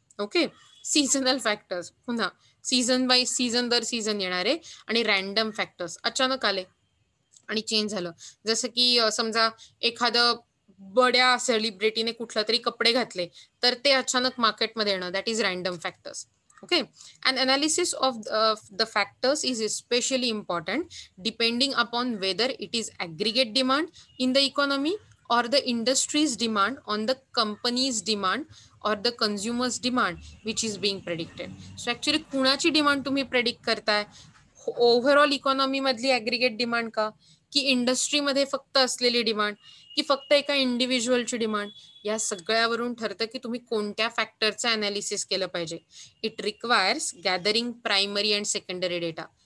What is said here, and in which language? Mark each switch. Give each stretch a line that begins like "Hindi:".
Marathi: Okay, seasonal factors पुन्हा season by season दर season येणारे, आणि रॅन्डम फॅक्टर्स अचानक आले आणि चेंज झालं. जसं की समजा एखादं बड्या सेलिब्रिटीने कुठला तरी कपडे घातले तर ते अचानक मार्केटमध्ये येणं, that is random factors.
English: Okay, an analysis of the factors is especially important depending upon whether it is aggregate demand in the economy or the industry's demand on the company's demand or the consumer's demand which is being predicted. So actually
Marathi: कुणाची demand तुम्ही predict करताय? Overall economy मधली aggregate demand का, की इंडस्ट्रीमध्ये फक्त असलेली demand, की फक्त एका इंडिव्हिज्युअलची डिमांड? या सगळ्यावरून ठरतं की तुम्ही कोणत्या फॅक्टरचं अनालिसिस केलं पाहिजे.
English: It requires gathering primary and secondary data.